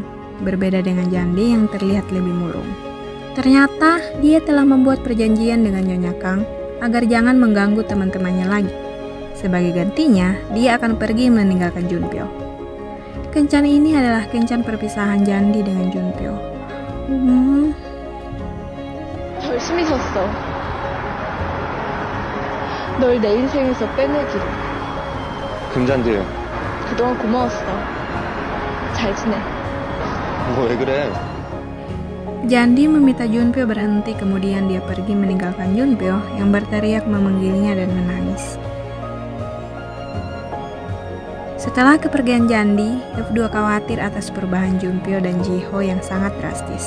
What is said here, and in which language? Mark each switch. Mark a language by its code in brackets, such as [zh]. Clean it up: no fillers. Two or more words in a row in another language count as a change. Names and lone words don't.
[id] Berbeda dengan Jandi yang terlihat lebih murung. Ternyata dia telah membuat perjanjian dengan Nyonya Kang agar jangan mengganggu teman-temannya lagi. Sebagai gantinya, dia akan pergi meninggalkan Junpyo. Kencan ini adalah kencan perpisahan Jandi dengan Junpyo. [ko] 결심이 섰어. 널 내 인생에서 빼내기로. 금잔디예요. 그동안 고마웠어. 잘 지내. 왜 그래? [id] Jandi meminta Junpyo berhenti, kemudian dia pergi meninggalkan Junpyo yang berteriak memanggilnya dan menangis. Setelah kepergian Jandi, F2 khawatir atas perubahan Junpyo dan Ji-ho yang sangat drastis.